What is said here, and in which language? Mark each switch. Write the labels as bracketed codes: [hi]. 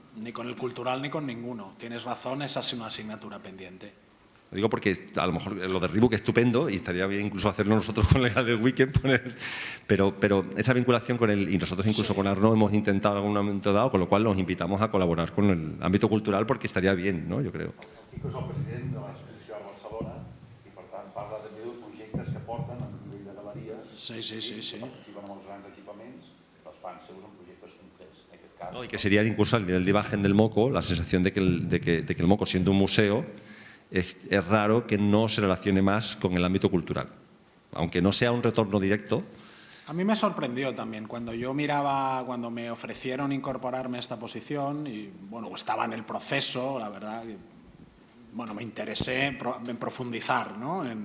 [es] Ni con el cultural ni con ninguno. Tienes razón, esa es una asignatura pendiente. Lo digo porque a lo mejor lo de Reebok es estupendo y estaría bien incluso hacerlo nosotros con el Weekend, pero esa vinculación con él, y nosotros incluso con Arnaud hemos intentado en algún momento dado, con lo cual los invitamos a colaborar con el ámbito cultural porque estaría bien, ¿no? Yo creo. [ca] Quico és el president de l'exposició a Barcelona i per tant parla també dels projectes que porten a nivell de galeries que participen en els grans equipaments, els fan seus en projectes concrets. En aquest cas, [es] no, y que sería incluso al nivel de imagen del Moco, la sensación de que el Moco, siendo un museo, es raro que no se relacione más con el ámbito cultural, aunque no sea un retorno directo. A mí me sorprendió también cuando cuando me ofrecieron incorporarme a esta posición y bueno, estaba en el proceso, la verdad, bueno, me interesé en profundizar, ¿no?